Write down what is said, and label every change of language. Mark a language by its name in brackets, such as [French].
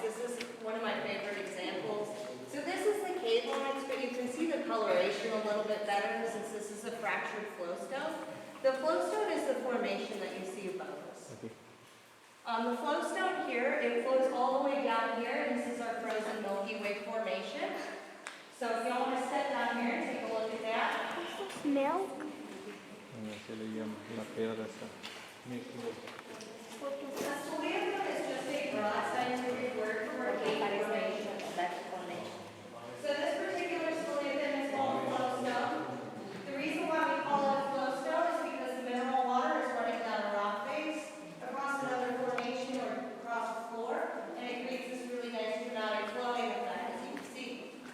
[English] This is one of my favorite examples. So this is the cave onyx, but you can see the coloration a little bit better since this is a fractured flowstone. The flowstone is the formation that you see above us. The flowstone here, it flows all the way down here, and this is our frozen Milky Way formation. So if y'all want to step down here and take a look at that. [Spanish] ¿Eso es milk? Se le llama la piedra esa. Porque [English] The Scoliotum is just a broad scientific word for a cave formation. So this particular Scoliotum is called flowstone. The reason why we call it a flowstone is because the mineral water is running down a rock face across another formation or across the floor, and it creates this really nice dramatic flowing effect, as you can see.